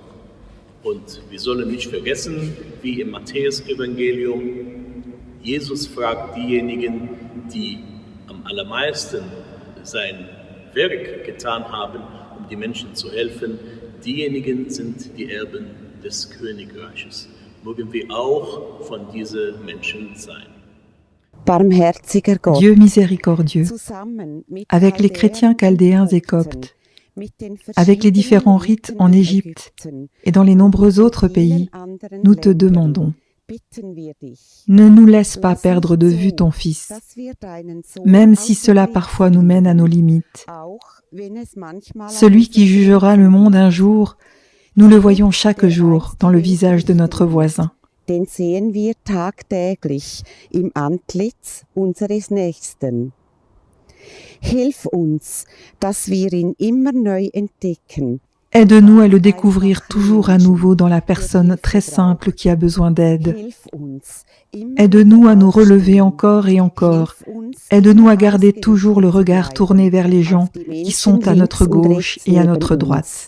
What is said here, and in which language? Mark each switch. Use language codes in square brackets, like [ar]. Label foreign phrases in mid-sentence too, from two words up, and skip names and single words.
[de] Und wir sollen nicht vergessen, wie im Matthäus-Evangelium, Jesus fragt diejenigen, die am allermeisten sein Werk getan haben, um die Menschen zu helfen. Diejenigen sind die Erben des Königreiches. Mögen wir auch von diesen Menschen sein. [fr] Dieu miséricordieux, avec les chrétiens chaldéens et coptes, avec les différents rites en Égypte et dans les nombreux autres pays, nous te demandons, ne nous laisse pas perdre de vue ton Fils, même si cela parfois nous mène à nos limites. Celui qui jugera le monde un jour, nous le voyons chaque jour dans le visage de notre voisin. [de] Den sehen wir tagtäglich im Antlitz unseres Nächsten. Hilf uns, dass wir ihn immer neu entdecken. [fr] Aide-nous à le découvrir toujours à nouveau dans la personne très simple qui a besoin d'aide. Aide-nous à nous relever encore et encore. Aide-nous à garder toujours le regard tourné vers les gens qui sont à notre gauche et à notre droite.